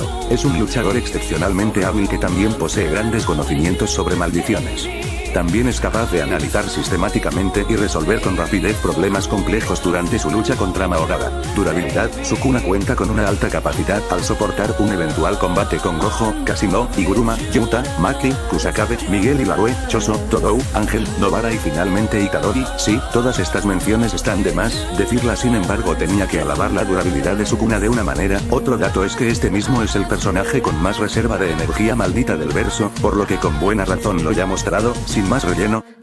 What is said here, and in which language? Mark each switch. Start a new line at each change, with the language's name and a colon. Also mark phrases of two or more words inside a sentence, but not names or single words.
Spanish: Es un luchador excepcionalmente hábil que también posee grandes conocimientos sobre maldiciones. También es capaz de analizar sistemáticamente y resolver con rapidez problemas complejos durante su lucha contra Mahoraga. Durabilidad, Sukuna cuenta con una alta capacidad al soportar un eventual combate con Gojo, Kasino, Iguruma, Yuta, Maki, Kusakabe, Miguel Ibarue, Choso, Todou, Ángel, Nobara y finalmente Itadori. Sí, todas estas menciones están de más decirlas, sin embargo tenía que alabar la durabilidad de Sukuna de una manera. Otro dato es que este mismo es el personaje con más reserva de energía maldita del verso, por lo que con buena razón lo ya mostrado. Sin más relleno.